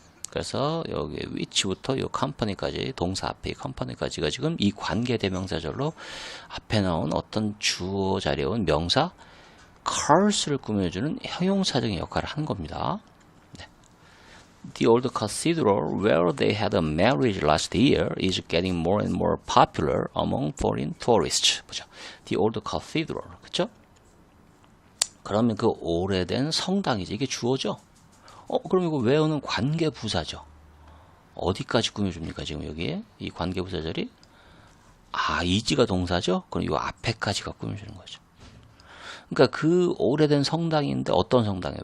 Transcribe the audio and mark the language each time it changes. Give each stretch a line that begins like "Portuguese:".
Korean: 그래서 여기 위치부터 이 컴퍼니까지, 동사 앞에 이 컴퍼니까지가 지금 이 관계대명사절로 앞에 나온 어떤 주어 자리에 온 명사 cars를 꾸며주는 형용사적인 역할을 하는 겁니다. 네.
English: The old cathedral where they had a marriage last year is getting more and more popular among foreign tourists.
Korean: 보죠.
English: The old cathedral, 그렇죠?
Korean: 그러면 그 오래된 성당이지. 이게 주어죠. 그럼 이거 where는 관계부사죠. 어디까지 꾸며줍니까? 지금 여기에 이 관계부사절이 is가 동사죠. 그럼 이 앞에까지가 꾸며주는 거죠. 그러니까 그 오래된 성당인데 어떤 성당이에요?